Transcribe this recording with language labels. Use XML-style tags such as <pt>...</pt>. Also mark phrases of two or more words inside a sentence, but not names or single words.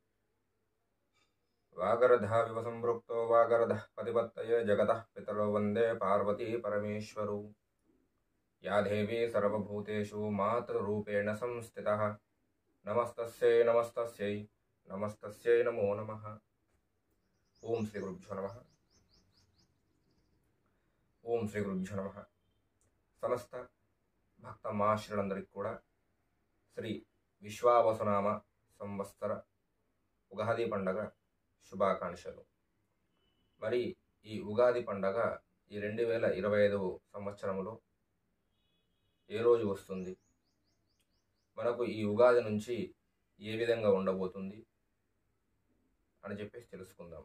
<sa>वागर्धाविव सम्पृक्तो वागर्धः पतिपत्तये जगतः पितरो वन्दे पार्वती परमेश्वरौ। या देवी सर्वभूतेषु मातृरूपेण संस्थितः नमस्तस्यै नमस्तस्यै नमस्तस्यै नमो नमः। ओं श्री गुरुभ्यो नमः। ఓం శ్రీ గురుభ్యో నమః.</sa> <te>సమస్త భక్త మహాశయులందరికీ కూడా శ్రీ విశ్వావసునామ సంవత్సర ఉగాది పండగ శుభాకాంక్షలు. మరి ఈ ఉగాది పండగ ఈ 2025 సంవత్సరంలో ఏ రోజు వస్తుంది, మనకు ఈ ఉగాది నుంచి ఏ విధంగా ఉండబోతుంది అని చెప్పేసి తెలుసుకుందాం.</te>